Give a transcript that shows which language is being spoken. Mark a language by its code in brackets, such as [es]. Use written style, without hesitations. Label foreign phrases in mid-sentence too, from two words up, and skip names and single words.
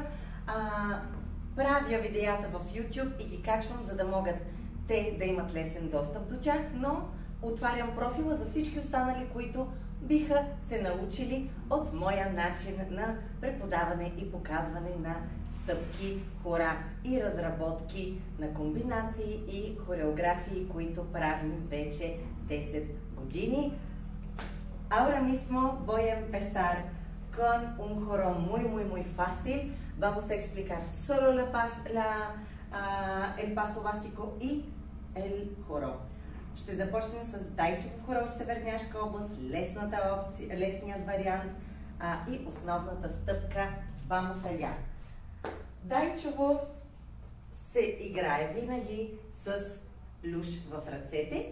[bg] Правя видеята в YouTube и ги качвам, за да могат те да имат лесен достъп до тях, но отварям профила за всички останали, които биха се научили от моя начин на преподаване и показване на стъпки, хора и разработки на комбинации и хореографии, които правим вече 10 години. [es] Ahora mismo voy a empezar con un joro muy fácil. Vamos a explicar solo el paso básico y el joro. [bg] Ще започнем с Дайчево хоро в Северняшка област, лесният вариант и основната стъпка [es] Vamos allá. [bg] Дайчево се играе винаги с люш в ръцете.